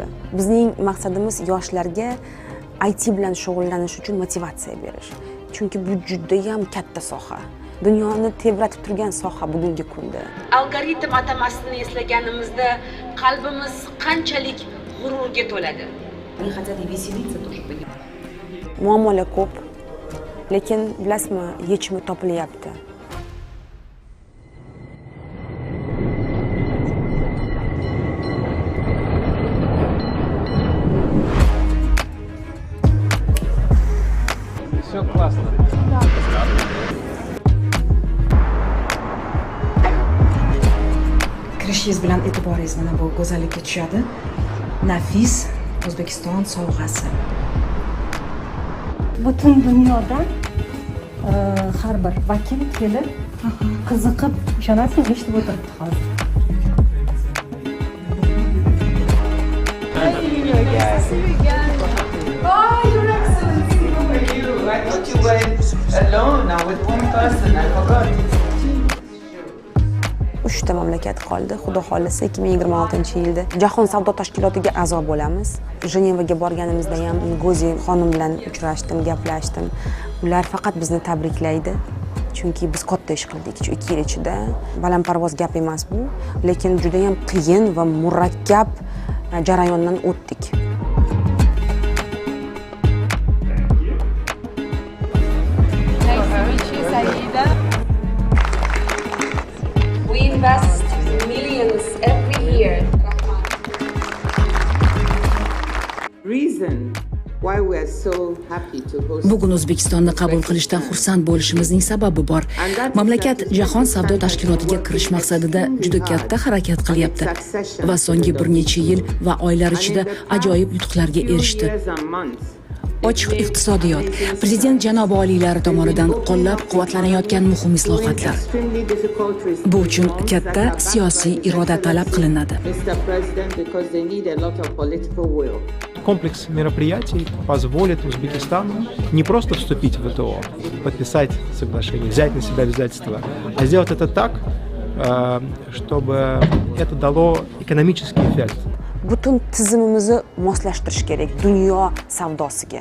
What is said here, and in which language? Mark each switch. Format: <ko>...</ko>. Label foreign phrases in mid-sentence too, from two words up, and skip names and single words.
<uz>Bizning maqsadimiz yoshlarga IT bilan shug'ullanish uchun motivatsiya berish. Chunki bu juda ham katta soha. Dunyoni tebratib turgan soha bugungi kunda. Algoritm atamasini eslaganimizda qalbimiz qanchalik g'ururga to'ladi.</uz> <ru>Они хотят и веселиться тоже.</ru> <uz>Muammolar ko'p, lekin bilasizmi, yechimi topilyapti.</uz> <ru>Все классно.</ru> <uz>Kirishingiz bilan e'tiboringiz mana bu go'zallikka tushadi. Nafis O'zbekiston sovg'asi. Butun dunyodan har bir vakil kelib, qiziqib, ishonasiz, eshitib o'tiribdi hozir.</uz> <en>Oh, Your Excellency! Thank you. I thought you went alone now with one person. I forgot.</en> <uz>3 ta mamlakat qoldi. Xudo xolisa 2026-yilda Jahon savdo tashkilotiga a'zo bo'lamiz. Jenevaga borganimizda ham Ngozi xonim bilan uchrashdim, gaplashdim. Ular faqat bizni tabriklaydi. Chunki biz katta ish qildik. 2 yil ichida balandparvoz gap emas bu, lekin juda ham qiyin va murakkab jarayondan o'tdik.</uz> <en>We invest millions every year. Reason why we are so happy to host.</en> <uz>Bugun O'zbekistonni qabul qilishdan xursand bo'lishimizning sababi bor. Mamlakat Jahon savdo tashkilotiga kirish maqsadida juda katta harakat qilyapti va so'nggi bir necha yil va oylar ichida ajoyib yutuqlarga erishdi. Ochiq iqtisodiyot, prezident janob oliylari tomonidan qo'llab-quvvatlanayotgan muhim islohotlar. Bu uchun katta siyosiy iroda talab qilinadi.</uz> <ru>Комплекс мероприятий позволит Узбекистану не просто вступить в ВТО, подписать соглашение, взять на себя обязательства, а сделать это так, чтобы это дало экономический эффект.</ru> <uz>Butun tizimimizni moslashtirish kerak dunyo savdosiga.</uz>